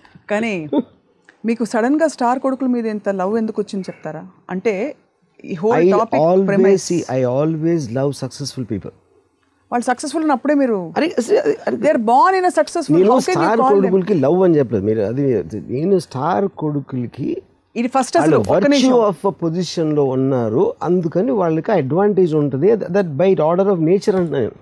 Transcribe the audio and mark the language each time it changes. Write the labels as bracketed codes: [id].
[te] కానీ మీకు సడన్గా స్టార్ కొడుకుల మీద ఇంత లవ్ ఎందుకు వచ్చింది చెప్తారా? అంటే ఈ whole topic [en] I always love successful people. [te] వాళ్ళు సక్సెస్ఫుల్ అప్పుడే మీరు [en] They are born in a successful. [te] Star కొడుకులకి లవ్ అని చెప్పలేదు మీరు, అది నేను స్టార్ కొడుకులకి ఇది ఫస్ట్ అసలు [en] virtue of position [te] లో ఉన్నారు, అందుకని వాళ్ళకి అడ్వాంటేజ్ ఉంటుంది. [en] That by order of nature అంటున్నాను.